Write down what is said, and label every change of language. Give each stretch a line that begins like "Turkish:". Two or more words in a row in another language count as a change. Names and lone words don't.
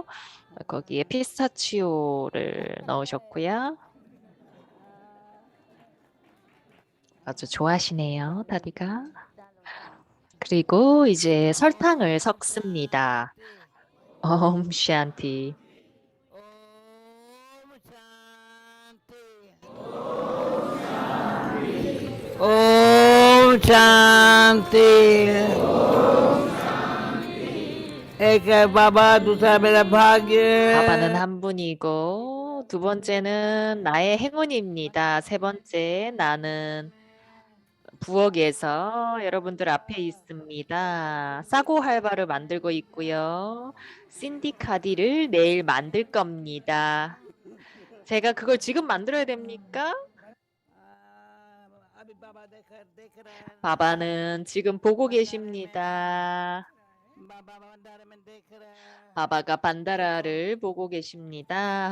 Korean: 거기에 피스타치오를 넣으셨고요. 아주 좋아하시네요, 다디가. 그리고 이제 설탕을 섞습니다. 옴샨티.
Hindi: ओम शांति एक है बाबा दूसरा मेरा भाग्य
Korean: 바바는 한 분이고 두 번째는 나의 행운입니다. 세 번째 나는 부엌에서 여러분들 앞에 있습니다. 사고 할바를 만들고 있고요. 신디 카디를 내일 만들 겁니다. 제가 그걸 지금 만들어야 됩니까?
Hindi: अभी बाबा देख रहे हैं
Korean: 바바는 지금 보고 계십니다.
Hindi: बाबा भंडारे में देख रहे हैं
Korean: 바바가 반다라를 보고 계십니다.